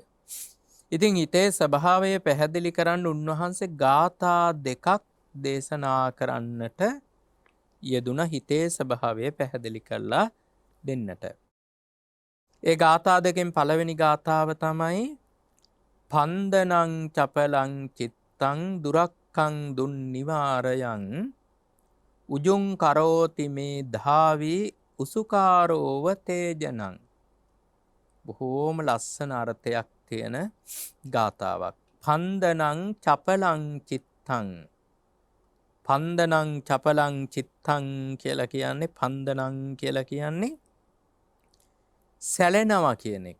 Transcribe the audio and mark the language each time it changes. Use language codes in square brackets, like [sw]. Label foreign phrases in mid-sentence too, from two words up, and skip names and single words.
[si] ඉතින් හිතේ ස්වභාවය පැහැදිලි කරන්න උන්වහන්සේ ගාථා දෙකක් දේශනා කරන්නට යෙදුන හිතේ ස්වභාවය පැහැදිලි කරලා දෙන්නට. ඒ ගාථා දෙකෙන් පළවෙනි ගාථාව තමයි [pi] පන්දනං චපලං චිත්තං දුරක්ඛං දුන්නිවාරයං උජුං කරෝති මේ ධාවි උසුකාරෝව තේජනං. [si] බොහෝම ලස්සන අර්ථයක් තියෙන ගාථාවක්. [pi] පන්දනං චපලං චිත්තං. පන්දනං චපලං චිත්තං [si] කියලා කියන්නේ පන්දනං කියලා කියන්නේ සැලෙනවා කියන එක.